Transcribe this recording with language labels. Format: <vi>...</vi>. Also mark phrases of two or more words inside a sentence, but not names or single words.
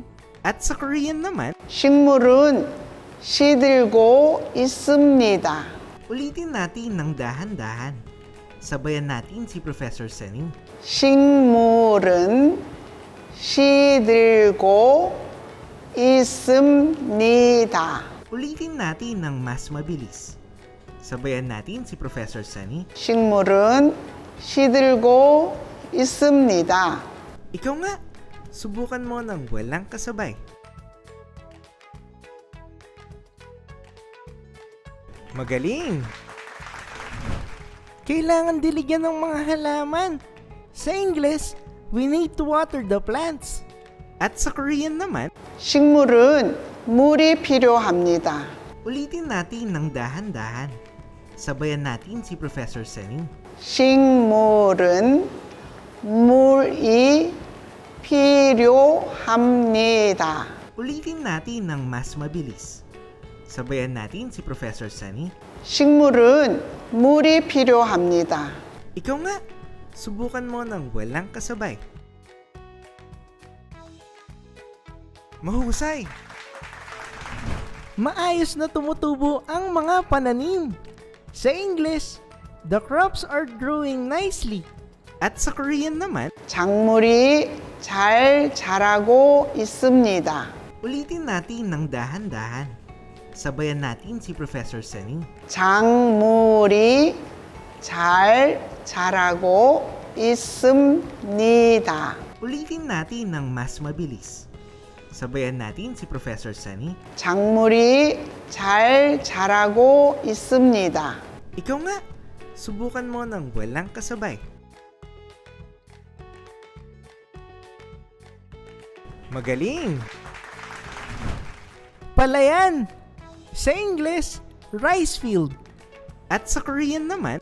<tl>At sa Korean naman,</tl> <ko>식물은 시들고 있습니다.</ko> <tl>ulitin natin ng dahan-dahan. Sabayan natin si Professor Sunny.</tl> <ko>식물은 시들고 있습니다.</ko> <tl>Ulitin natin ng mas mabilis. Sabayan natin si Professor Sunny.</tl> <ko>식물은 시들고 있습니다.</ko> <tl>Ikaw nga, subukan mo ng walang kasabay. Magaling! Kailangan diligyan ng mga halaman.</tl> <en>Sa English, we need to water the plants.</en> <tl>At sa Korean naman,</tl> <ko>식물은 물이 필요합니다.</ko> <tl>ulitin natin ng dahan-dahan. Sabayan natin si Professor Sunny.</tl> <ko>식물은 물이 필요합니다.</ko> <tl>Ulitin natin ng mas mabilis. Sabayan natin si Professor Sunny.</tl> <ko>식물은 물이 필요합니다.</ko> <tl>Ikaw nga, subukan mo ng walang kasabay. Mahusay! Maayos na tumutubo ang mga pananim.</tl> <en>Sa English, the crops are growing nicely.</en> <tl>At sa Korean naman,</tl> <ko>작물이 잘 자라고 있습니다.</ko> <tl>ulitin natin ng dahan-dahan. Sabayan natin si Professor Sunny.</tl> <ko>작물이 잘 자라고 있습니다.</ko> <tl>Ulitin natin ng mas mabilis. Sabayan natin si Professor Sunny.</tl> <ko>작물이 잘 자라고 있습니다.</ko> <tl>Ikaw nga, subukan mo ng walang kasabay. Magaling! Palayan! Sa English,</tl> <en>rice field.</en> <tl>At sa Korean naman,</tl>